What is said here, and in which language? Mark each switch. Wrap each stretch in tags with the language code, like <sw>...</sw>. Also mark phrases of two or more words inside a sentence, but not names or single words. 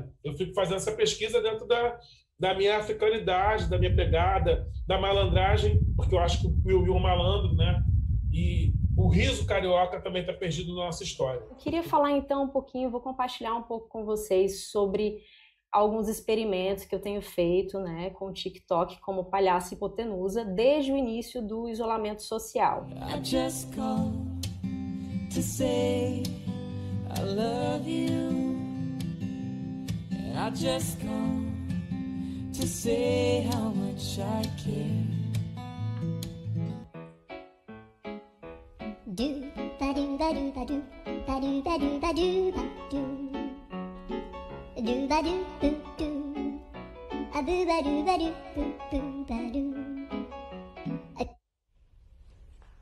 <pt>Eu fico fazendo essa pesquisa dentro da minha africanidade, da minha pegada, da malandragem, porque eu acho que o Will Will é um malandro, né? E o riso carioca também está perdido na nossa história. Eu queria falar então um pouquinho, vou compartilhar um pouco com vocês sobre alguns experimentos que eu tenho feito, né, com o TikTok como palhaço hipotenusa desde o início do isolamento social.</pt> <en>I just called to say I love you. I just called to say how much I care. Do ba do ba do ba do ba do ba do ba do ba do. Do ba do do do. A do ba do ba do do ba do.</en>